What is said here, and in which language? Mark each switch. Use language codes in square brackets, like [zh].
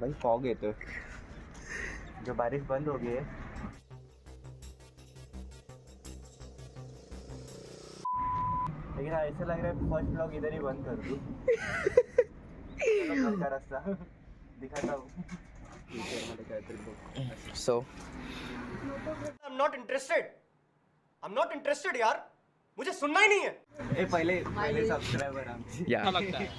[hi] भाई फॉग है तो जो बारिश बंद हो गई है, लेकिन ऐसा लग रहा है फर्स्ट ब्लॉग इधर ही बंद कर दूं। चलो घर का रास्ता दिखाता हूँ। सो [en] I'm not interested [hi] यार, मुझे सुनना ही नहीं है। [mr] ए पहले सब्सक्राइबर आमचे